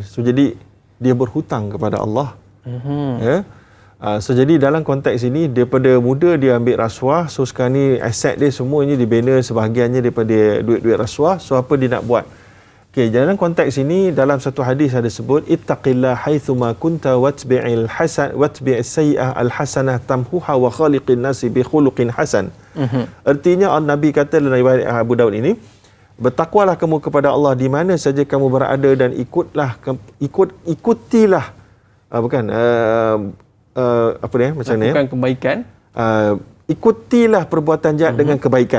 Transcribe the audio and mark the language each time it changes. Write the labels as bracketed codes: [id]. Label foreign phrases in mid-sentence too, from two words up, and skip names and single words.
[ms] So jadi dia berhutang kepada Allah. So jadi dalam konteks ini, daripada muda dia ambil rasuah, so sekarang ni aset dia semuanya dibina sebahagiannya daripada duit-duit rasuah. So apa dia nak buat? Okey, dalam konteks ini, dalam satu hadis ada sebut [ar] اتق الله حيثما كنت واتبع الحسن واتبع السيئة الحسنة تمحها وخالق الناس بخلق حسن. [ms] Artinya Nabi kata dalam riwayat Abu Daud ini, bertakwalah kamu kepada Allah di mana saja kamu berada dan ikutilah macam ni lakukan kebaikan. Ikutilah perbuatan jahat dengan kebaikan.